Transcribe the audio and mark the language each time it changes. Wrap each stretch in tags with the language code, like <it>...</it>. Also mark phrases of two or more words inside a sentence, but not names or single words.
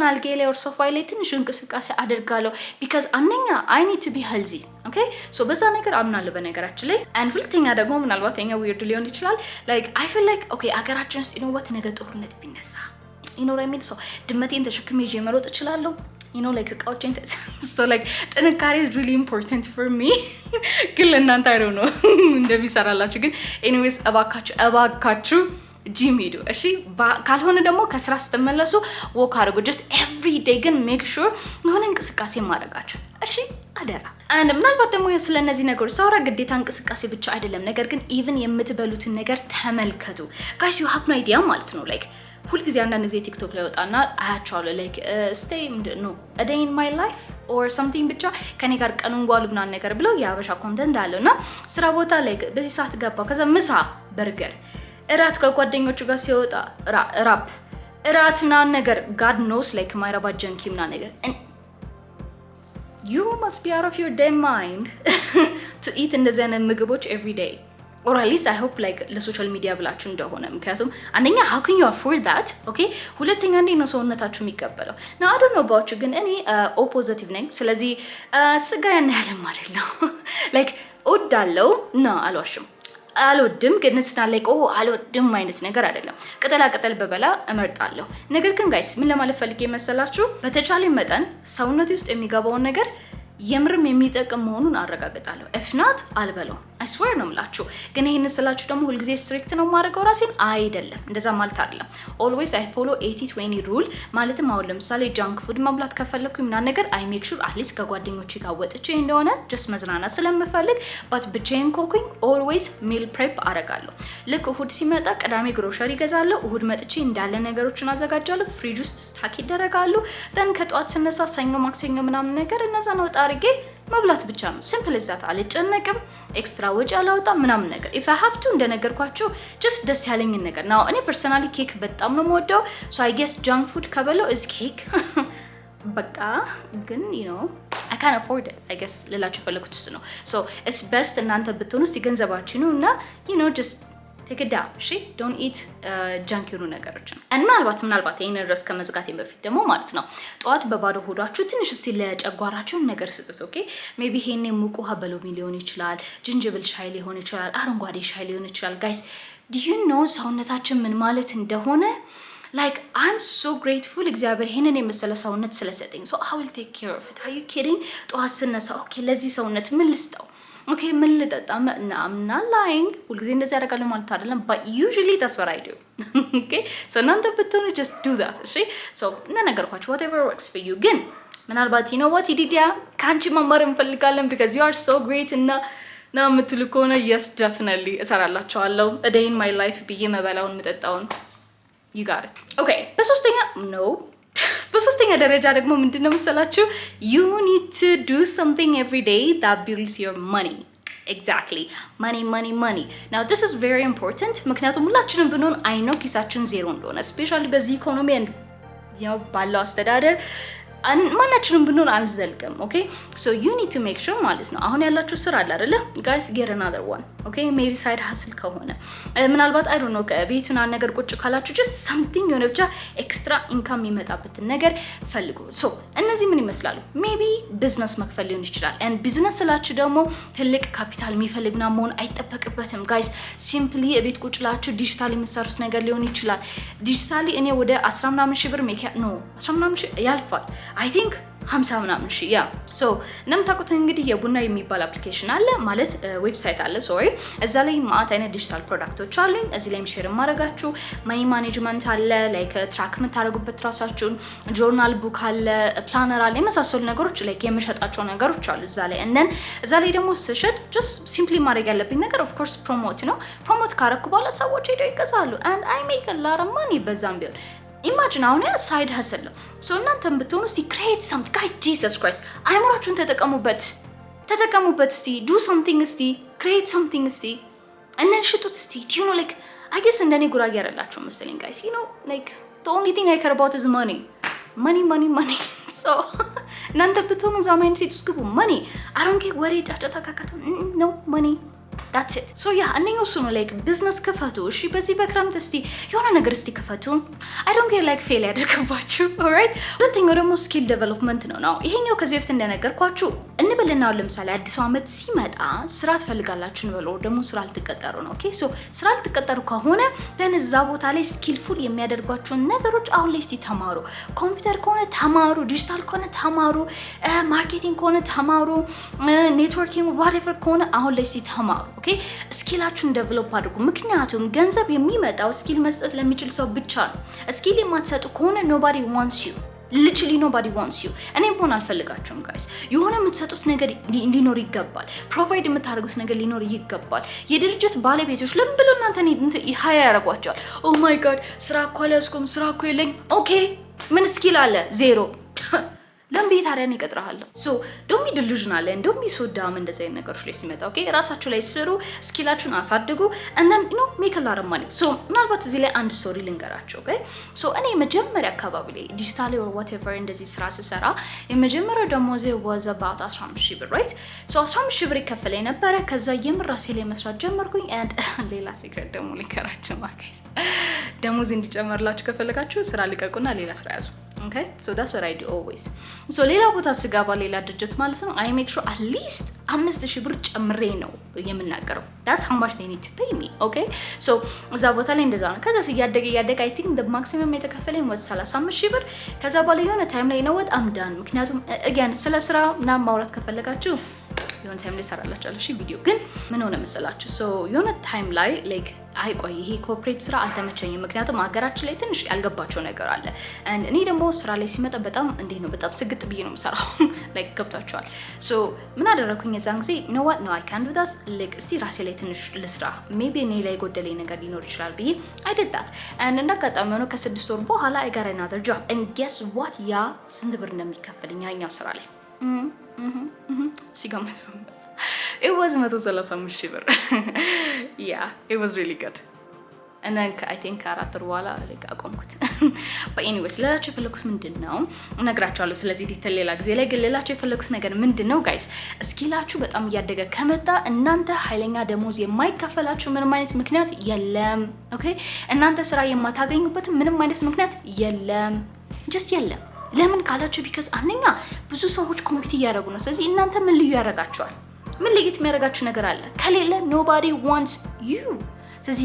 <am>አልጋዬ ላይ or ሶፋ ላይ ትንሽ እንቅስቃሴ አደርጋለሁ because አንደኛ</am> <en>I need to be healthy okay so</en> <am>በዛ ነገር አምናለሁ በነገራችን ላይ። and ሁለተኛ ደግሞ ምናልባት የኛ weird ሊሆን ይችላል</am> <en>like I feel like okay</en> <am>አገራችን ውስጥ ነው what ነገ ጦርነት ቢነሳ ይኖር የሚል ሰው ድመቴን ተሸክሜ ይዤ መሮጥ እችላለሁ</am> <en>you know like</en> <am>እቃዎችን</am> <en>so like</en> <am>ጥንካሬ</am> <en>is really important for me</en> <am>ግን ለእናንተ</am> <en>I don't know</en> <am>እንደሚሰራላችሁ ግን anyways እባካችሁ ጂም ሄዱ እሺ። ካልሆነ ደግሞ ከስራ ስትመለሱ ወክ አድርጉ</am> <en>just every day</en> <am>ግን</am> <en>make sure</en> <am>የሆነ እንቅስቃሴ ማድረጋችሁ እሺ አደራ። and ምናልባት ደግሞ ስለነዚህ ነገሮች ሳውራ ግዴታ እንቅስቃሴ ብቻ አይደለም ነገር ግን even የምትበሉትን ነገር ተመልከቱ</am> <en>guys you have no idea</en> <am>ማለት ነው like ሁሉ ጊዜ አንዳንድ ጊዜ ቲክቶክ ላይ ወጣና አያቻለሁ</am> <en>like stay no a day in my life or something</en> <am>ብቻ ከኔ ጋር ቀኑን ጓሉ ምናምን ነገር ብለው ያበሻ ኮንተንት አለውና ስራ ቦታ ላይ በዚህ ሰዓት ገባው ከዛ ምሳ በርገር እራት ከጓደኞቹ ጋር ሲወጣ ራፕ እራት ምናምን ነገር</am> <en>god knows like</en> <am>ማይረባ ጀንኪ ምናምን ነገር</am> <en>you must be out of your damn mind to eat</en> <am>እንደዚህ አይነት ምግቦች</am> <en>every day or at least I hope like</en> <am>ለሶሻል ሚዲያ ብላችሁ እንደሆነ ምክንያቱም አንደኛ</am> <en>how can you afford that okay</en> <am>ሁለተኛ እንዴት ነው ሰውነታችሁ የሚቀበለው</am> <en>now I don't know about you</en> <am>ግን እኔ ኦፖዚቲቭ ነኝ። ስለዚህ ስጋ ያን ያለም አይደለም like እወዳለሁ ነው አልዋሽም አልወድም ግን ስናለቀ አልወድም አይነት ነገር አይደለም። ቅጠል በበላ እመርጣለሁ። ነገር ግን ጋይስ ምን ለማለት ፈልጌ መሰላችሁ በተቻለ መጠን ሰውነቴ ውስጥ የሚገባውን ነገር የምርም የሚጠቅም መሆኑን አረጋግጣለሁ።</am> <en>if not</en> <am>አልበለው</am> <en>I swear</en> <am>ነው የምላችሁ። ግን ይሄን ስላችሁ ደግሞ ሁሉ ጊዜ ስትሪክት ነው ማድረገው ራሴን አይደለም እንደዛ ማለት አይደለም።</am> <en>always I follow 80-20 rule</en> <am>ማለትም አሁን ለምሳሌ ጃንክ ፉድ መብላት ከፈለኩኝ እና ነገር</am> <en>I make sure at least</en> <am>ከጓደኞቼ ጋር ወጥቼ እንደሆነ just መዝናናት ስለምፈልግ but ብቻዬን ኮኩኝ always</am> <en>meal prep</en> <am>አረጋለሁ። ልክ እሁድ ሲመጣ ቅዳሜ ግሮሰሪ ገዛለሁ። እሁድ መጥቼ እንዳለ ነገሮችን አዘጋጃለሁ። ፍሪጅ ውስጥ ስታክ ይደረጋሉ። then ከጧት ስነሳ ሰኞ ማክሰኞ ምናምን ነገር እነዛ ነው ጣርጌ መብላት ብቻ ነው። ሲምፕል እዛት አልጨነቅም። ኤክስትራ ወጪ አላወጣም ምናምን ነገር</am> <en>if I have to</en> <am>እንደነገርኳችሁ just ደስ ያለኝን ነገር ነው። እኔ ፐርሰናሊ ኬክ በጣም ነው የምወደው</am> <en>so I guess junk food</en> <am>ከበለው</am> <en>is cake</en> <am>በቃ ግን</am> <en>you know I can't afford it I guess</en> <am>ልላችሁ ፈለኩት እሱ ነው</am> <en>so it's best</en> <am>እናንተ ብትሆኑ ሲገንዘባችሁ ነው እና</am> <en>you know just take it down</en> <am>እሺ</am> <en>don't eat junk</en> <am>የሆኑ ነገሮችን እና ምናልባት ይሄን ድረስ ከመዝጋቴ በፊት ደግሞ ማለት ነው ጧት በባዶ ሆዳችሁ ትንሽ እስቲ ለጨጓራችሁ ነገር ስጡት</am> <en>okay maybe</en> <am>ይሄን ሙቅ ውሃ በሎሚ ሊሆን ይችላል ጅንጅብል ሻይ ሊሆን ይችላል አረንጓዴ ሻይ ሊሆን ይችላል</am> <en>guys do you know</en> <am>ሰውነታችን ምን ማለት እንደሆነ</am> <en>like I'm so grateful</en> <am>እግዚአብሔር ይሄንን የመሰለ ሰውነት ስለሰጠኝ</am> <en>so I will take care of it are you kidding ጧት</en> <am>ስነሳ ኦኬ ለዚህ ሰውነት ምን ልስጠው</am> <en>okay</en> <am>ምን ልጠጣ</am> <en>I'm not lying</en> <am>ሁሉ ጊዜ እንደዚህ ያደርጋለሁ ማለት አይደለም</am> <en>but usually that's what I do okay so</en> <am>እናንተ ብትሆኑ</am> <en>just do that እሺ so ነገርኳችሁ whatever works for you</en> <am>ግን ምናልባት</am> <en>you know what</en> <am>ይዲዲያ ካንቺ መማር እንፈልጋለን</am> <en>because you are so great</en> <am>እና ና የምትሉ ከሆነ</am> <en>yes definitely እሰራላችኋለሁ a day in my life</en> <am>ብዬ መበላውን መጠጣውን</am> <en>you got it okay</en> <am>በሶስተኛ ደረጃ ደግሞ ምንድነው መሰላችሁ</am> <en>you need to do something every day that builds your money exactly money now this is very important</en> <am>ምክንያቱም ሁላችንም ብንሆን</am> <en>I know</en> <am>ኪሳችን ዜሮ እንደሆነ</am> <en>especially</en> <am>በዚህ ኢኮኖሚ</am> <en>and</en> <am>ባለው አስተዳደር ማናችንም ብንሆን አልዘልቅም</am> <en>okay so you need to make sure</en> <am>ማለት ነው አሁን ያላችሁ ስራ አለ አይደለ</am> <en>guys get another one okay maybe side hustle</en> <am>ከሆነ ምናልባት</am> <en>I don't know</en> <am>ከቤቱና ነገር ቁጭ ካላችሁ</am> <en>just something</en> <am>የሆነ ብቻ</am> <en>extra income</en> <am>የሚመጣበት ነገር ፈልጉ so እነዚህ ምን ይመስላሉ</am> <en>maybe business</en> <am>መክፈል ሊሆን ይችላል</am> <en>and business</en> <am>ስላችሁ ደግሞ ትልቅ ካፒታል የሚፈልግና መሆን አይጠበቅበትም</am> <en>guys simply</en> <am>ቤት ቁጭ ላችሁ ዲጂታሊ የምትሰሩት ነገር ሊሆን ይችላል ዲጂታሊ እኔ ወደ 10 ምናምን ሺህ ብር no 10 ምናምን ሺህ ያልፋል</am> <en>I think</en> <am>50 ምናምን ሺህ ያ ሶ እንደምታውቁት እንግዲህ የቡና የሚባል አፕሊኬሽን አለ ማለት ዌብሳይት አለ ሶሪ እዛ ላይ ማአት አይነት ዲጂታል ፕሮዳክቶች አሉኝ እዚህ ላይ ሼር ማድረጋችሁ</am> <en>money management</en> <am>አለ ላይክ ትራክ የምታደርጉበት ራሳችሁን</am> <en>journal book</en> <am>አለ ፕላነር አለ የመሳሰሉ ነገሮች ላይክ የምሸጣቸው ነገሮች አሉ እዛ ላይ and እዛ ላይ ደግሞ ስሸጥ</am> <en>just simply</en> <am>ማድረግ ያለብኝ ነገር</am> <en>of course</en> <am>ፕሮሞት ነው ፕሮሞት ካረኩ በኋላ ሰዎች ሄደው ይገዛሉ</am> <en>and I make a lot of money</en> <am>በዛም ቢሆን imagine አሁን</am> <en>side hustle</en> <am>so እናንተም ብትሆኑ</am> <en>create something guys Jesus Christ</en> <am>አይምራችሁን ተጠቀሙበት እስቲ</am> <en>do something እስቲ create something እስቲ and then</en> <am>ሽጡት እስቲ</am> <en>you know like I guess</en> <am>እንደኔ ጉራጌ ያረላችሁ መሰለኝ</am> <en>guys you know like the only thing I care about is money so</en> <am>እናንተ ብትሆኑ ዛማይን ሲትስኩ</am> <en>money I don't care</en> <am>ወሬ ጫጫታ ካካታ</am> <en>no money that's it so yeah</en> <am>አንደኛው እሱ ነው</am> <en>like business</en> <am>ከፈቱ እሺ በዚህ በክረምት እስቲ የሆነ ነገር እስቲ ከፈቱ</am> <en>I don't care like fail</en> <am>ያደርግባችሁ alright ሁለተኛው ደግሞ</am> <en>skill development</en> <am>ነው ይሄኛው ከዚህ በፊት እንደነገርኳችሁ እንበልና ለምሳሌ አዲስ አመት ሲመጣ ስራ ትፈልጋላችሁ እንበለው ደግሞ ስራ ልትቀጠሩ ነው</am> <en>okay so</en> <am>ስራ ልትቀጠሩ ከሆነ then እዛ ቦታ ላይ skillful የሚያደርጓችሁ ነገሮች አሁን ላይ እስቲ ተማሩ ኮምፒውተር ከሆነ ተማሩ ዲጂታል ከሆነ ተማሩ ማርኬቲንግ ከሆነ ተማሩ ኔትወርኪንግ whatever ከሆነ አሁን ላይ እስቲ ተማሩ okay ስኪላችሁን ዴቨሎፕ አድርጉ ምክንያቱም ገንዘብ የሚመጣው ስኪል መስጠት ለሚችል ሰው ብቻ ነው ስኪል የማትሰጡ ከሆነ</am> <en>nobody wants you literally nobody wants you</en> <am>እኔም ሆነ አልፈልጋችሁም guys የሆነ የምትሰጡት ነገር ሊኖር ይገባል ፕሮቫይድ የምታደርጉት ነገር ሊኖር ይገባል የድርጅት ባለቤቶች ለምን ብለው እናንተ ሃየር ያደርጓቸዋል</am> <en>oh my god</en> <am>ስራ እኮ አልያዝኩም ስራ እኮ የለኝ okay ምን ስኪል አለ ዜሮ ለምን ታዲያን ይቀጥራል</am> <en>so don't be delusional and don't be so dumb</en> <am>እንደዚህ አይነት ነገሮች ላይ ሲመጣ okay ራሳችሁ ላይ ስሩ ስኪላችሁን አሳድጉ</am> <en>and then you know make a lot of money so</en> <am>ምናልባት እዚህ ላይ አንድ ስቶሪ ልንገራችሁ</am> <en>okay so</en> <am>እኔ መጀመሪያ አካባቢ ላይ ዲጂታሊ</am> <en>or whatever</en> <am>እንደዚህ ስራ ስሰራ የመጀመሪያው ደሞዜ</am> <en>was about</en> <am>15,000 ብር</am> <en>right so</en> <am>15,000 ብር ይከፈለኝ ነበር ከዛ የምራሴ ላይ መስራት ጀመርኩኝ and ሌላ ሲክሬት ደግሞ ልንገራችሁ guys ደሞዝ እንዲጨመርላችሁ ከፈለጋችሁ ስራ ልቀቁና ሌላ ስራ ያዙ</am> <en>okay so that's what I do always so</en> <am>ሌላ ቦታ ስጋባ ሌላ ድርጅት ማለት ነው</am> <en>I make sure at least</en> <am>5,000 ብር ጨምሬ ነው የምናገረው</am> <en>that's how much they need to pay me okay so</en> <am>እዛ ቦታ ላይ እንደዛ ነው ከዛ ያደገ</am> <en>I think the maximum</en> <am>የተከፈለኝ was 35,000 ብር ከዛ በኋላ የሆነ ታይም ላይ ነው ወጥ አምዳን ምክንያቱም again ስለ ስራ ምናምን ማውራት ከፈለጋችሁ የሆነ ታይም ላይ ሰራላችኋል እሺ ቪዲዮ ግን ምን ሆነ መሰላችሁ so የሆነ ታይም ላይ like አይቆይ ይሄ ኮርፖሬት ስራ አልተመቸኝም ምክንያቱም ሀገራችን ላይ ትንሽ ያልገባቸው ነገር አለ and እኔ ደግሞ ስራ ላይ ሲመጣ በጣም እንዴት ነው በጣም ስግጥ ብዬ ነው የምሰራው like ገብታችኋል so ምን አደረኩኝ የዛን ጊዜ</am> <en>no what no I can't do that like</en> <am>እስቲ ራሴ ላይ ትንሽ ልስራ maybe እኔ ላይ ጎደለኝ ነገር ሊኖር ይችላል ብዬ</am> <en>I did that and</en> <am>እንዳጋጣሚ ሆኖ ከ6 ወር በኋላ</am> <en>I got another job and guess what</en> <am>ያ ስንት ብር እንደሚከፈለኝ ያኛው ስራ ላይ ሲጋማ</am> <en>it was 135,000</en> <am>ብር</am> <en>yeah it was really good and then I think</en> <am>ካራክተር በኋላ like አቆምኩት</am> <en>but anyways</en> <am>ለላችሁ የፈለኩት ምንድነው እነግራችኋለሁ ስለዚህ ዲቴል ሌላ ጊዜ ላይ ግን ለላችሁ የፈለኩት ነገር ምንድነው guys ስኪላችሁ በጣም እያደገ ከመጣ እናንተ ኃይለኛ ደሞዝ የማይከፈላችሁ ምንም አይነት ምክንያት የለም okay እናንተ ስራ የማታገኙበት ምንም አይነት ምክንያት የለም just የለም ለምን ካላችሁ because አንደኛ ብዙ ሰዎች ኮምፒት እያደረጉ ነው ስለዚህ እናንተ ምን ልዩ ያደርጋችኋል ምን ለየት የሚያደርጋችሁ ነገር አለ ከሌለ</am> <en>nobody wants you</en> <am>ስለዚህ</am>